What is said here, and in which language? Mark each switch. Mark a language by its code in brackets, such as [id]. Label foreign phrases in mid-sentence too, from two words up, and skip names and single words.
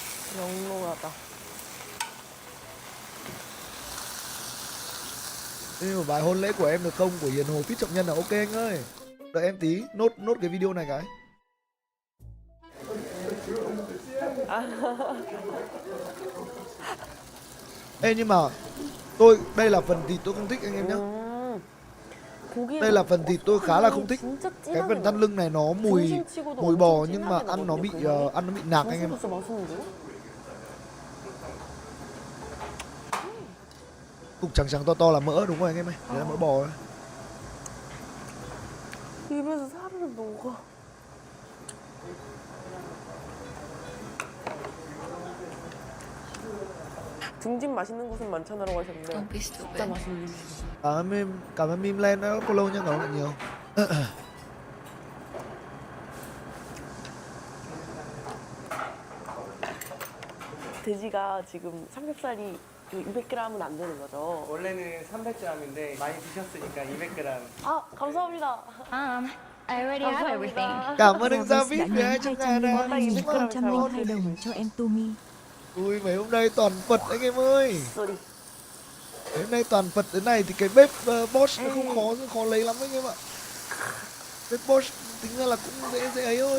[ko] 영롱하다. [vi] Nhưng mà bài hôn lễ của em được không? Của Hiền Hồ Fit Trọng Nhân là ok anh ơi. Đợi em tí, nốt cái video này cái. Ê nhưng mà đây là phần thịt tôi không thích anh em nhé. Đây là phần thịt tôi khá là không thích. Cái phần thắt lưng này nó mùi bò nhưng mà ăn nó bị nạc anh em ạ. Cục trắng to là mỡ đúng rồi anh em ơi. Đấy là mỡ bò ấy. [ko] 입에서 사르르 녹아. 등짐 맛있는 곳은 많잖아라고 하셨는데 진짜 맛있는 곳이에요. [vi] Cảm ơn meme lên đã follow nha, cảm ơn bạn nhiều. [ko] 돼지가 지금 삼겹살이 200g은 안 되는 거죠? 원래는 300g인데 많이 드셨으니까 200g. 아 감사합니다. [en] I already have everything. [vi] Cảm ơn anh Travis David đã về nhấn 200.000 đã. 202 đồng cho em Tumi. Ui mấy hôm nay toàn Phật anh em ơi. Sorry. Mấy hôm nay toàn Phật thế này thì cái bếp Bosch nó không khó lấy lắm anh em ạ. Bếp Bosch tính ra là cũng dễ ấy thôi.